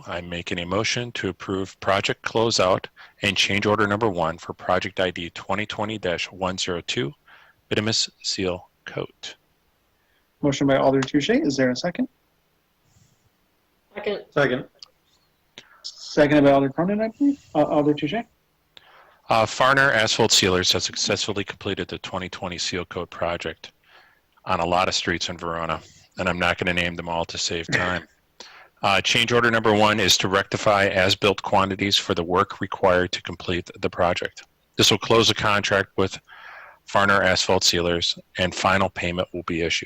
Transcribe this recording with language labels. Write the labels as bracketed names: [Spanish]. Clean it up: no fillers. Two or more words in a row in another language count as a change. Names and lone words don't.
[English] I'm making a motion to approve project closeout and change order number 1 for project ID 2020-102, bituminous seal coat. Motion by Alder Touche. Is there a second? Second. Second. Seconded by Alder Cronin, I believe. Alder Touche. Farner Asphalt Sealers has successfully completed the 2020 seal coat project on a lot of streets in Verona, and I'm not going to name them all to save time. Change order number 1 is to rectify as-built quantities for the work required to complete the project. This will close the contract with Farner Asphalt Sealers, and final payment will be issued.